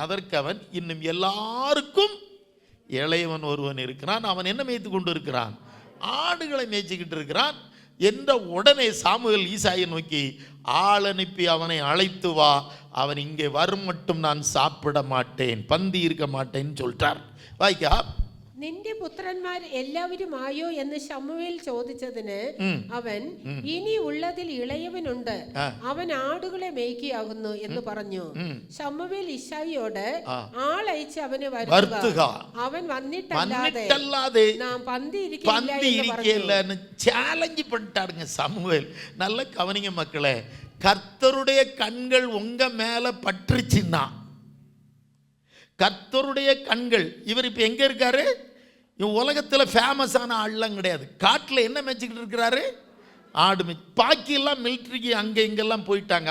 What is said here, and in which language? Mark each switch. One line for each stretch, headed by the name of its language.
Tamil: அதற்கு அவன், இன்னும் எல்லாருக்கும் இளையவன் ஒருவன் இருக்கிறான், அவன் என்ன மேய்த்து கொண்டு இருக்கிறான், ஆடுகளை மேய்ச்சிக்கிட்டு இருக்கிறான் என்ற உடனே சாமுவேல் ஈசாயை நோக்கி, ஆள் அனுப்பி அவனை அழைத்து வா, அவன் இங்கே வரும் மட்டும் நான் சாப்பிட மாட்டேன், பந்தி இருக்க மாட்டேன்னு சொல்லிட்டார். வாய்க்கா,
Malayalam: നിന്റെ പുത്രന്മാർ എല്ലാവരും ആയോ എന്ന് ശമൂവേൽ ചോദിച്ചതിന് അവൻ, ഇനി ഉള്ളതിൽ ഇളയവനുണ്ട്, അവൻ ആടുകളെ മേയ്ക്കുകയാകുന്നു എന്ന് പറഞ്ഞു. ശമൂവേൽ ഇശായിയോട്, ആളയച്ച് അവനെ വരുത്തുക, അവൻ വന്നിട്ടല്ലാതെ നാം പന്തി ഇരിക്കില്ല
Tamil: சேலஞ்சு பண்ணிட்டாருங்க சாமுவேல். நல்ல கவனிங்க மக்களே, கர்த்தருடைய கண்கள் உங்க மேல பற்றுச்சுன்னா, கர்த்தருடைய கண்கள், இவர் இப்ப எங்க இருக்காரு, உலகத்தில் ஃபேமஸான ஆள்லாம் கிடையாது. காட்டில் என்ன மேய்ச்சிக்கிட்டு இருக்கிறாரு, ஆடு மேய்ச்சி. பாக்கியெல்லாம் மிலிட்ரிக்கு அங்கே இங்கெல்லாம் போயிட்டாங்க.